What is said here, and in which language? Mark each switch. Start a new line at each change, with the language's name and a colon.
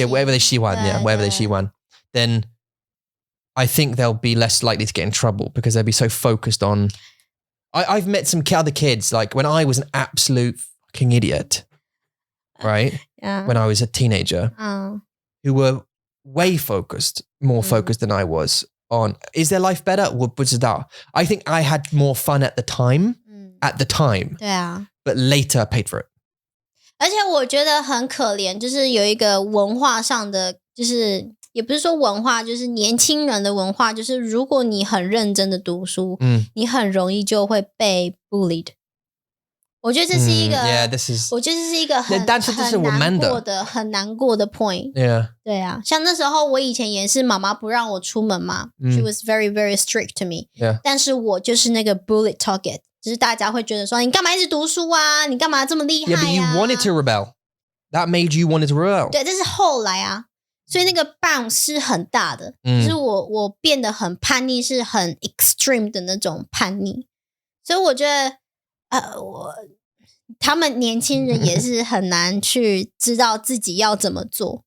English: Yeah, whatever they
Chinese: 喜欢
English: whatever they 喜欢 then I think they'll be less likely to get in trouble because they'll be so focused on I've met some other kids like when I was an absolute fucking idiot, right? When I was a teenager who were way focused, more focused than I was on is their life better?
Chinese: 我不知道
English: I think I had more fun at the time
Chinese: 对啊
English: but later paid for it.
Chinese: 而且我觉得很可怜，就是有一个文化上的，就是也不是说文化，就是年轻人的文化，就是如果你很认真的读书，你很容易就会被 bullied。我觉得这是一个，我觉得这是一个很难过的 point。对啊，像那时候我以前也是妈妈不让我出门嘛，
English: she was very very strict to me。
Chinese: 但是我就是那个 bullet target。就是大家会觉得说你干嘛一直读书啊？你干嘛这么厉害啊？
English: Yeah, but you wanted to rebel. That made you wanted to rebel.
Chinese: 对，但是后来啊，所以那个 bounce 是很大的，就是我变得很叛逆，是很 extreme 的那种叛逆。所以我觉得他们年轻人也是很难去知道自己要怎么做。